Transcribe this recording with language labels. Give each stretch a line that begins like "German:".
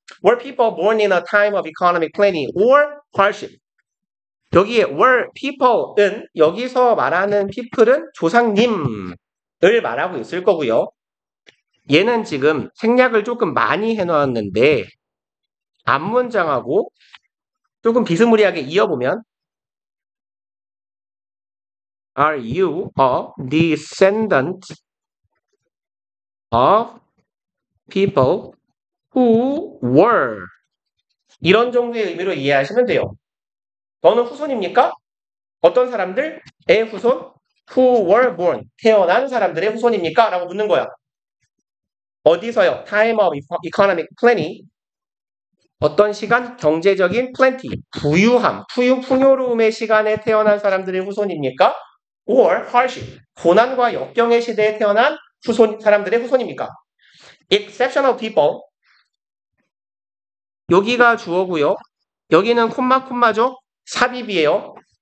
English: Were people born in a time of economic plenty or hardship?
Korean: 여기에 were people은 여기서 말하는 people은 조상님을 말하고 있을 거고요. 얘는 지금 생략을 조금 많이 해놓았는데 앞문장하고 조금 비스무리하게 이어보면
English: Are you a descendant of people who were?
Korean: 이런 정도의 의미로 이해하시면 돼요. 너는 후손입니까? 어떤 사람들의 후손?
English: Who were born.
Korean: 태어난 사람들의 후손입니까? 라고 묻는 거야. 어디서요?
English: Time of economic plenty.
Korean: 어떤 시간? 경제적인 plenty. 부유함, 풍요로움의 시간에 태어난 사람들의 후손입니까?
English: Or hardship.
Korean: 고난과 역경의 시대에 태어난 사람들의 후손입니까?
English: Exceptional people.
Korean: 여기가 주어고요. 여기는 콤마죠? 삽입이에요.